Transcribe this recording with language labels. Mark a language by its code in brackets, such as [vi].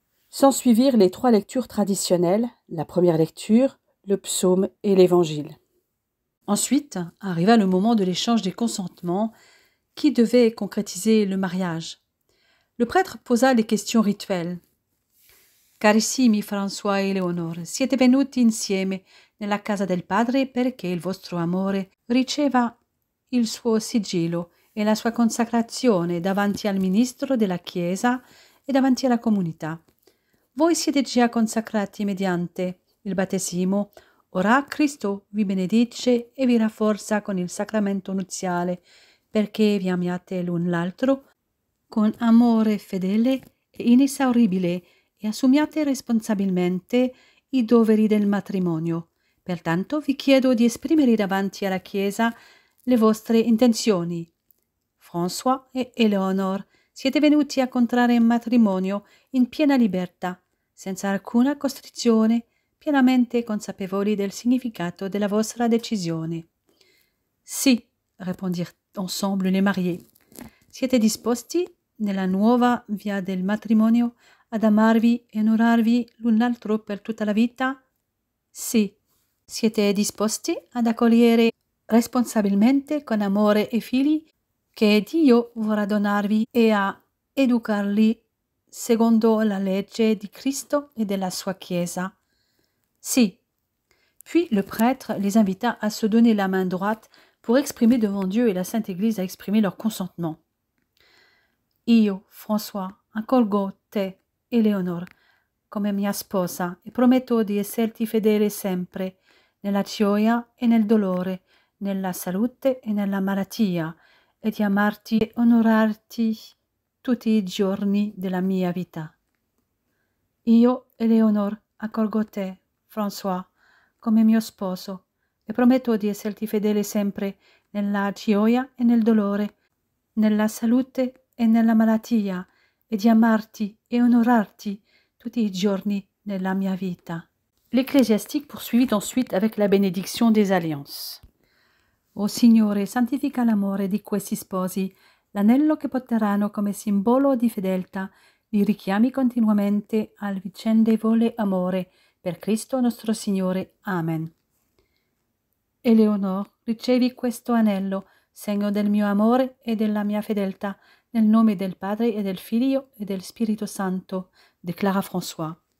[fr] S'ensuivirent les 3 lectures traditionnelles, la première lecture, le psaume et l'évangile. Ensuite arriva le moment de l'échange des consentements qui devait concrétiser le mariage. Le prêtre posa les questions rituelles. [it] Carissimi François e Eleonore, siete venuti insieme nella casa del Padre perché il vostro amore riceva il suo sigillo e la sua consacrazione davanti al ministro della Chiesa e davanti alla comunità. Voi siete già consacrati mediante il battesimo, ora Cristo vi benedice e vi rafforza con il sacramento nuziale, perché vi amiate l'un l'altro con amore fedele e inesauribile e assumiate responsabilmente i doveri del matrimonio. Pertanto vi chiedo di esprimere davanti alla Chiesa le vostre intenzioni. François e Eleonore, siete venuti a contrarre in matrimonio in piena libertà, senza alcuna costrizione, pienamente consapevoli del significato della vostra decisione. [fr] Sì, répondirent ensemble les mariés. [it] Siete disposti, nella nuova via del matrimonio, ad amarvi e onorarvi l'un l'altro per tutta la vita? Sì. Siete disposti ad accogliere responsabilmente con amore i figli che Dio vorrà donarvi e a educarli secondo la legge di Cristo et de la sua Chiesa? Si. [fr] Puis le prêtre les invita à se donner la main droite pour exprimer devant Dieu et la Sainte Église à exprimer leur consentement. [it] Io, François, accolgo te, Eleonore, come mia sposa e prometto di esserti fedele sempre, nella gioia e nel dolore, nella salute e nella malattia, e di amarti e onorarti tutti i giorni della mia vita. Io, Eleonore, accolgo te, François, come mio sposo, e prometto di esserti fedele sempre nella gioia e nel dolore, nella salute e nella malattia, e di amarti e onorarti tutti i giorni della mia vita. [fr] L'ecclésiastique poursuivit ensuite avec la bénédiction des alliances. [it] O Signore, santifica l'amore di questi sposi, l'anello che porteranno come simbolo di fedeltà, li richiami continuamente al vicendevole amore per Cristo nostro Signore. Amen. Eleonore, ricevi questo anello, segno del mio amore e della mia fedeltà, nel nome del Padre e del Figlio e del Spirito Santo, [fr] déclara François.